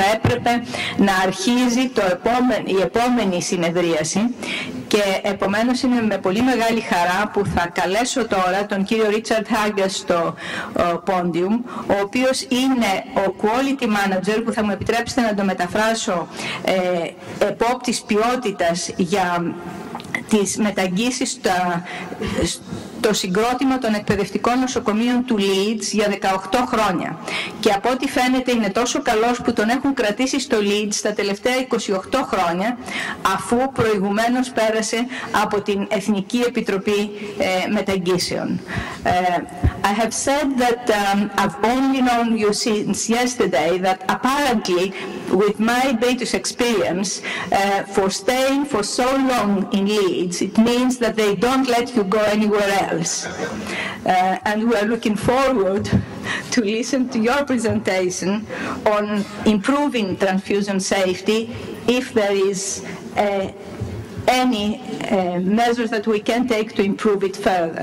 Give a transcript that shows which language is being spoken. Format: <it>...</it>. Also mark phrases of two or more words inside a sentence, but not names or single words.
<el>έπρεπε να αρχίζει η επόμενη συνεδρίαση και επομένως είναι με πολύ μεγάλη χαρά που θα καλέσω τώρα τον κύριο Ρίτσαρντ Χάγκερ στο πόντιουμ, ο οποίος είναι ο</el> <en>Quality Manager,</en> <el>που θα μου επιτρέψετε να το μεταφράσω, επόπτης ποιότητας για τις μεταγγίσεις το συγκρότημα των εκπαιδευτικών νοσοκομείων του Leeds για 18 χρόνια. Και από ό,τι φαίνεται είναι τόσο καλός που τον έχουν κρατήσει στο Leeds τα τελευταία 28 χρόνια, αφού προηγουμένως πέρασε από την Εθνική Επιτροπή Μεταγγίσεων.</el> <en>I have said that I've only known you since yesterday, that apparently with my British experience, for staying for so long in Leeds, it means that they don't let you go anywhere else. And we are looking forward to listen to your presentation on improving transfusion safety, if there is any measures that we can take to improve it further.</en>